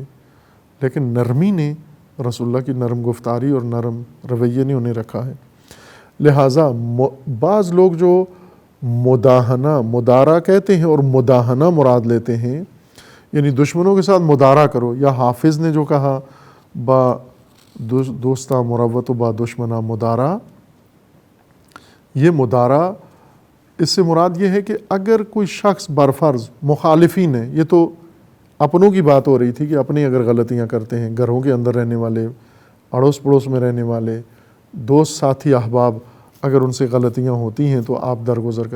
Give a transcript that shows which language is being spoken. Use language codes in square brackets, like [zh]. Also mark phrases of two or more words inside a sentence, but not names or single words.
[ur] لیکن نرمی نے، رسول اللہ کی نرم گفتاری اور نرم رویے نے انہیں رکھا ہے. لہٰذا بعض لوگ جو مداہنہ مدارا کہتے ہیں اور مداہنہ مراد لیتے ہیں، یعنی دشمنوں کے ساتھ مدارا کرو، یا حافظ نے جو کہا [fa] با دوستہ مروت و با دشمنہ مدارا، [ur] یہ مدارا اس سے مراد یہ ہے کہ اگر کوئی شخص برفرض مخالفین ہے، یہ تو اپنوں کی بات ہو رہی تھی کہ اپنی اگر غلطیاں کرتے ہیں، گھروں کے اندر رہنے والے، اڑوس پڑوس میں رہنے والے دوست ساتھی احباب، اگر ان سے غلطیاں ہوتی ہیں تو آپ درگزر کریں.